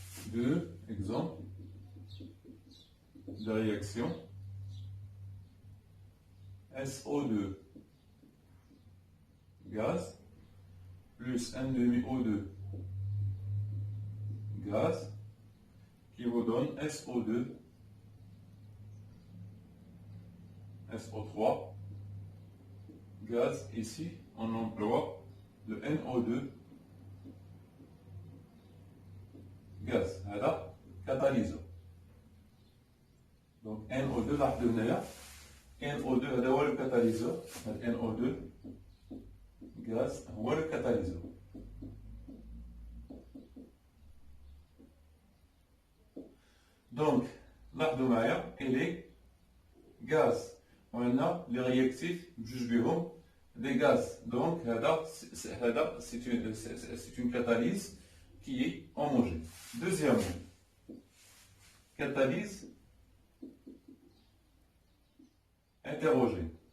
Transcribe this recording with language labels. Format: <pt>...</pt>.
<fr>de réaction SO2 gaz plus 1 demi O2 gaz qui vous donne SO2 SO3 gaz. Ici on emploie le NO2 gaz.</fr> <ar>هذا catalyseur. Donc NO2 لاحظوا هنايا NO2 هذا هو الكاتاليزور. NO2 gaz هو الكاتاليزور. Donc لاحظوا معايا إلي gaz.</ar> <fr>On a les réactifs</fr> <ar>بجوج بهم</ar> <fr>des gaz. Donc c'est une catalyse qui est homogène. Deuxièmement, catalyse hétérogène.</fr>